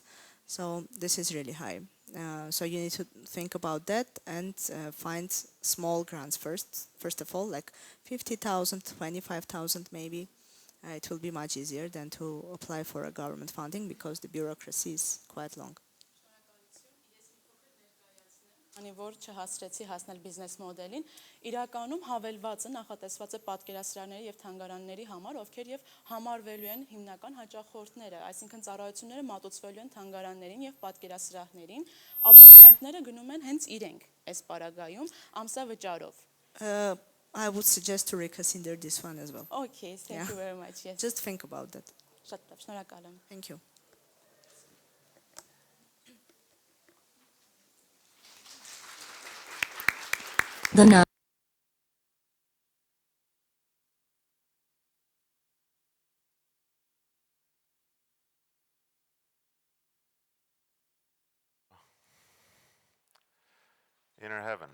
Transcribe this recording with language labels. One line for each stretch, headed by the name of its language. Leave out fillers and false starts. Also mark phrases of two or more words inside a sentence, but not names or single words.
English: So this is really high. So you need to think about that and find small grants first of all, like 50,000, 25,000 maybe. It will be much easier than to apply for a government funding because the bureaucracy is quite long.
Armenian: Քանի որ չհասրեցի հասնել բիզնես մոդելին, իրականում հավելվածը նախատեսված է պատկերասրահների եւ թանգարանների համար, ովքեր եւ համարվելու են հիմնական հաճախորդները, այսինքն ծառայությունները մատուցվելու են թանգարաններին եւ պատկերասրահներին, աբոնեմենտները գնում են հենց իրենք այս պարագայում ամսավճարով։
English: I would suggest to reconsider this one as well. Okay, thank you very much. Yes. Just think about that.
Armenian: Շատ լավ, շնորհակալ եմ։
English: Thank you. The Inner heaven.